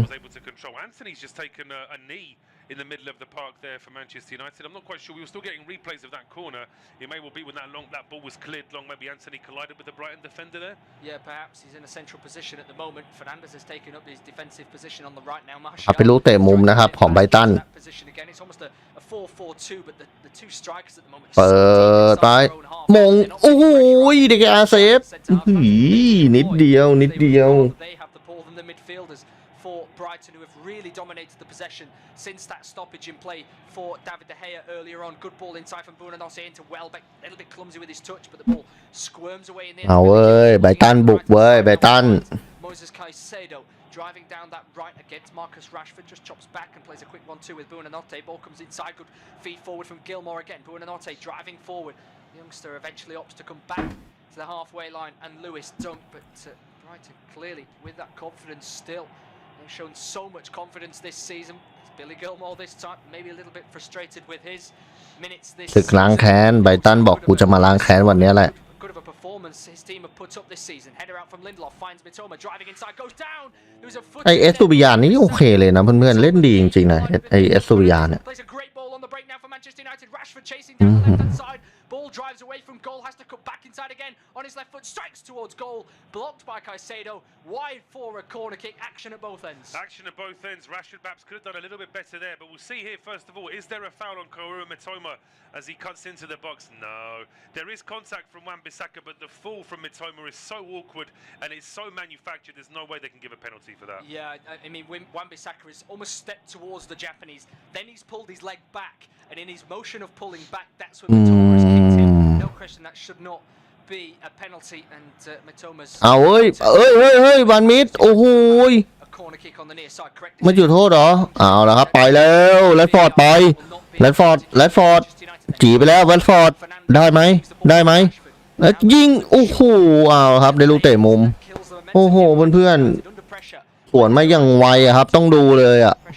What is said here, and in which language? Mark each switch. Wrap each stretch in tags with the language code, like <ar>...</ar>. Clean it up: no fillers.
<en>Was able to control. Anthony's just taken a knee in the middle of the park there for Manchester United. I'm not quite sure. We were still getting replays of that corner. It may well be when that ball was cleared long. Maybe Anthony collided with the Brighton defender there. Yeah, perhaps he's in a central position at the moment. Fernandes has taken up his defensive position on the right now.</en> <th>เอาไปลูกเตะมุมนะครับของไบรตัน</th> <en>It's almost a 4-4-2, but the two strikers at the moment.</en> <th>เปิดไปมงโอ้โหเด็กอาเซฟนิดเดียว</th> <en>They have the ball than the midfielders for Brighton, who have really dominated the possession since that stoppage in play for David De Gea earlier on. Good ball inside from Buonanotte into Welbeck. A little bit clumsy with his touch, but the ball squirms away in the end.</en> <th>เอาเว้ยไบรตันบุกเว้ยไบรตัน</th> <en>Moises Caicedo driving down that right against Marcus Rashford, just chops back and plays a quick 1-2 with Buonanotte. Ball comes inside, good feed forward from Gilmore again. Buonanotte driving forward. The youngster eventually opts to come back to the halfway line and Lewis dunk, but Brighton clearly with that confidence still. They've shown so much confidence this season. It's Billy Gilmore this time, maybe a little bit frustrated with his minutes this</en> <th>ศึกล้างแค้นไบรตันบอกกูจะมาล้างแค้นวันนี้แหละ</th> <en>Good of a performance his team have put up this season. Header out from Lindelof, finds Mitoma, driving inside, goes down. It was a foot.</en> <th>ไอเอสตูบิยานนี่โอเคเลยนะเพื่อนๆเล่นดีจริงๆนะไอเอสตูบิยานเนี่ย</th> <en>Plays a great ball on the break now for Manchester United. Rashford chasing down the left-hand side. Ball drives away from goal, has to cut back inside again on his left foot, strikes towards goal, blocked by Caicedo, wide for a corner kick. Action at both ends. Action at both ends. Rashford perhaps could have done a little bit better there, but we'll see here first of all. Is there a foul on Kaoru Mitoma as he cuts into the box? No. There is contact from Wan-Bissaka, but the fall from Mitoma is so awkward and it's so manufactured. There's no way they can give a penalty for that. Yeah, I mean Wan-Bissaka has almost stepped towards the Japanese, then he's pulled his leg back, and in his motion of pulling back, that's when Mitoma has kicked him. No question that should not be a penalty, and Mitoma's</en> <th>เอาเฮ้ยวันมิดโอ้โห</th> <en>a corner kick on the near side. Correct.</en> <th>ไม่จุดโทษเหรอเอาแล้วครับไปแล้วแรดฟอร์ดไปแรดฟอร์ดจีไปแล้วแรดฟอร์ดได้ไหมแล้วยิงโอ้โหเอาครับได้ลูกเตะมุมโอ้โหเพื่อนๆสวนมาอย่างไวอะครับต้องดูเลยอะ</th>